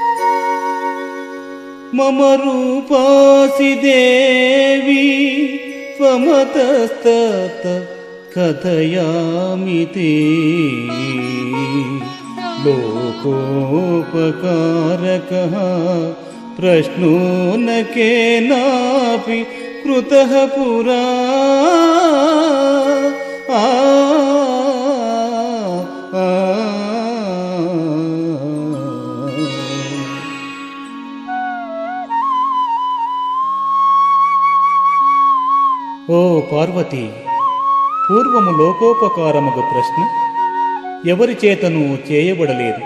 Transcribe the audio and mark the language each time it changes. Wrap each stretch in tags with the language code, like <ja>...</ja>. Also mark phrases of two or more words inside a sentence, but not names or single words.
<sa>మమ రూపాసి దేవి स्वमतस्तत कथयामि ते लोकोपकारकः प्रश्नो न केनापि कृतः पुरा</sa> <te>ఓ పార్వతి, పూర్వము లోకోపకారముగు ప్రశ్న ఎవరి చేతను చేయబడలేదు.</te>